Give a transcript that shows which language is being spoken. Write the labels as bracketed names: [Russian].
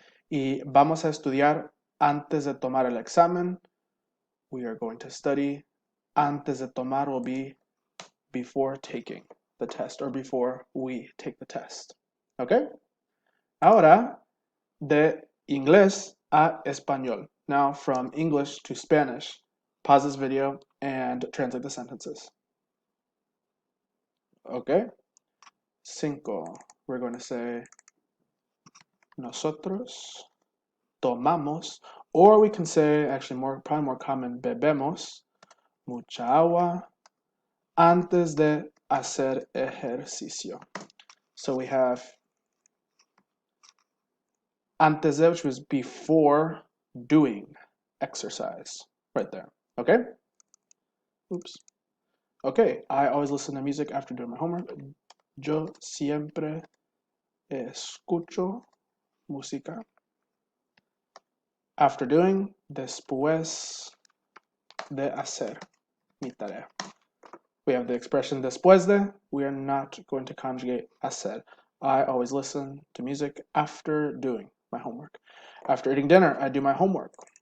[Spanish] Y vamos a estudiar antes de tomar el examen. [English] We are going to study. [Spanish] Antes de tomar [English] will be before taking the test or before we take the test. Okay? [Spanish] Ahora, de inglés a español. [English] Now, from English to Spanish. Pause this video and translate the sentences. Okay? Cinco. We're going to say [Spanish] nosotros tomamos, [English] or we can say, actually probably more common, [Spanish] bebemos mucha agua antes de hacer ejercicio. [English] So we have [Spanish] antes de, [English] which was before doing exercise, right there. Okay? Oops. Okay, I always listen to music after doing my homework. [Spanish] Yo siempre escucho música. [English] After doing, [Spanish] después de hacer mi tarea. [English] We have the expression [Spanish] después de. [English] We are not going to conjugate hacer. I always listen to music after doing my homework. After eating dinner, I do my homework.